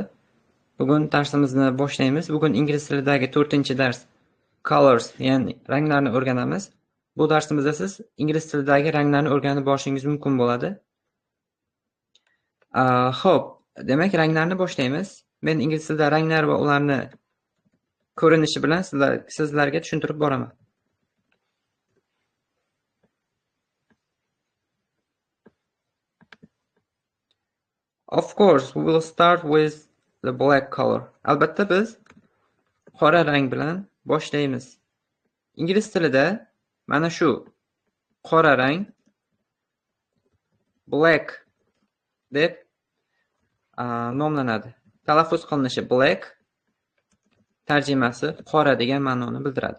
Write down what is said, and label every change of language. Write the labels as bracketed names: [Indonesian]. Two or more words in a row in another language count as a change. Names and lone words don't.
[Uzbek] Bugun darsimizni boshlaymiz. Bugun ingliz tilidagi 4-dars colors, ya'ni ranglarni o'rganamiz. Bu darsimizda siz ingliz tilidagi ranglarni o'rganib borishingiz mumkin bo'ladi. Xo'p, demak ranglarni boshlaymiz. Men ingliz tilida ranglar va ularni ko'rinishi bilan sizlarga tushuntirib boraman. [English] Of course, we will start with the black color. [Uzbek] Albatta biz qora rang bilan boshlaymiz. Ingliz tilida mana shu qora rang black deb nomlanadi. Talaffuz qilinishi black, tarjimasi qora degan ma'noni bildiradi.